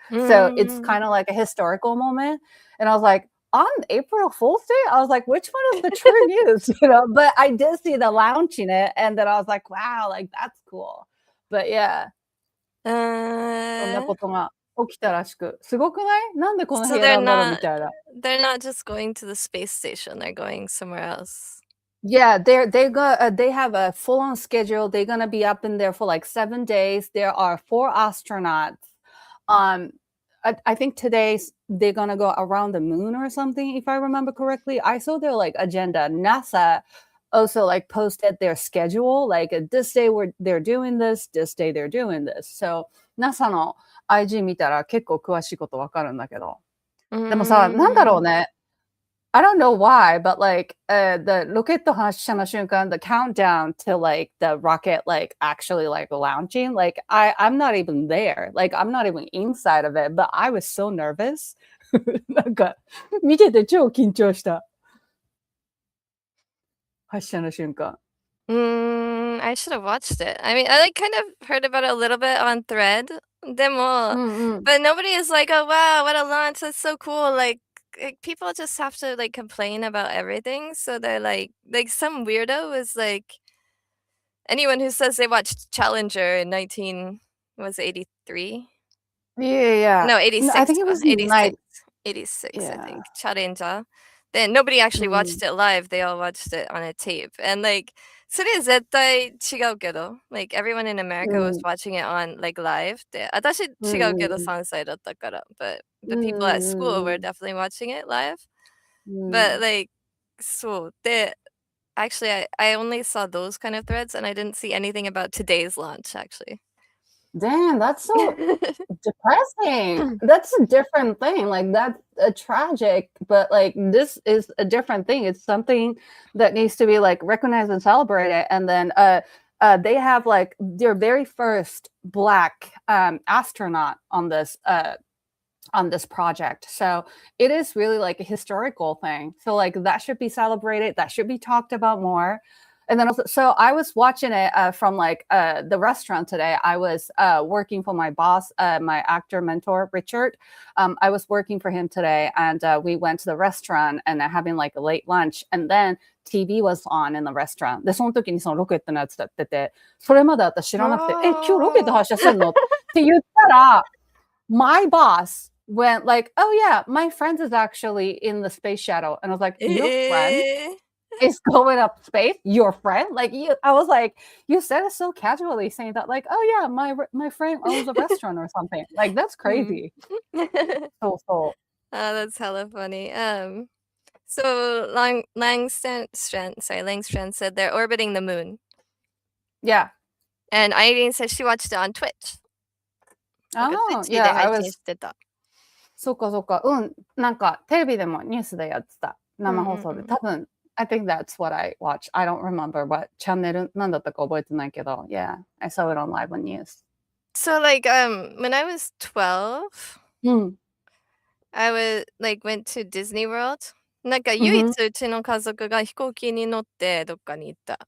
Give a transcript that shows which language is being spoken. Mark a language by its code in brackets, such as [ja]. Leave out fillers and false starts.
[en] So it's kind of like a historical moment. And I was like, on April Fool's Day, I was like, which one is the true news? But I did see the launching it, and then I was like, wow, like that's cool. But yeah. [ja] そんなことが起きたらしく。すごくない？なんでこの部屋なんだろうみたいな。 [en] They're not just going to the space station, they're going somewhere else. Yeah, they have a full-on schedule. They're gonna be up in there for like 7 days. There are 4 astronauts. I think today they're gonna go around the moon or something, if I remember correctly. I saw their like agenda. NASA also like posted their schedule, like this day they're doing this day they're doing this. [ja] So NASA の IG 見たら結構詳しいことわかるんだけど。でもさ、なんだろうね。 [en] I don't know why, but like the [ja] ロケット発射の瞬間, [en] the countdown to like the rocket like actually like launching, like I'm not even there. Like I'm not even inside of it, but I was so nervous. [ja] なんか見てて超緊張した。発射の瞬間。 [en] I should have watched it. I mean, I like kind of heard about it a little bit on Thread. [ja] でも, [en] but nobody is like, oh wow, what a launch, that's so cool. Like people just have to like complain about everything. So they're like some weirdo is like anyone who says they watched Challenger in 1983. Yeah. No, 86. I think it was 86. 86, yeah. I think. Challenger. Then nobody actually watched it live. They all watched it on a tape. And like, [ja] それ絶対違うけど [en] like everyone in America was watching it on like live. [ja] で、私違うけど3歳だったから. [en] But the people at school were definitely watching it live. But like, so actually I only saw those kind of threads and I didn't see anything about today's launch actually. Damn, that's so depressing. That's a different thing. Like that's a tragic, but like this is a different thing. It's something that needs to be like recognized and celebrated. And then they have like their very first black astronaut on this project. So it is really like a historical thing. So like that should be celebrated. That should be talked about more. And then also, so I was watching it from like the restaurant today. I was working for my boss, my actor mentor, Richard. I was working for him today, and we went to the restaurant and having like a late lunch. And then TV was on in the restaurant. [ja] で、その時にそのロケットのやつやってて、それまで私知らなくて、今日ロケット発射するのって言ったら、 [en] my boss went like, oh yeah, my friend is actually in the space shuttle. And I was like, your friend is going up space? Your friend? Like I was like, you said it so casually, saying that like, oh yeah, my friend owns a restaurant or something. Like that's crazy. Oh, that's hella funny. So Langstrand said they're orbiting the moon. Yeah. And Irene said she watched it on Twitch. Oh, yeah, I was. [ja] そうかそうか。なんかテレビでもニュースでやってた。生放送で。 [en] 多分、I think that's what I watched. [ja] I don't remember what チャンネルなんだったか覚えてないけど。 [en] Yeah, I saw it on live on news. So like when I was 12, I went to Disney World. [ja] なんか唯一うちの家族が飛行機に乗ってどっかに行った。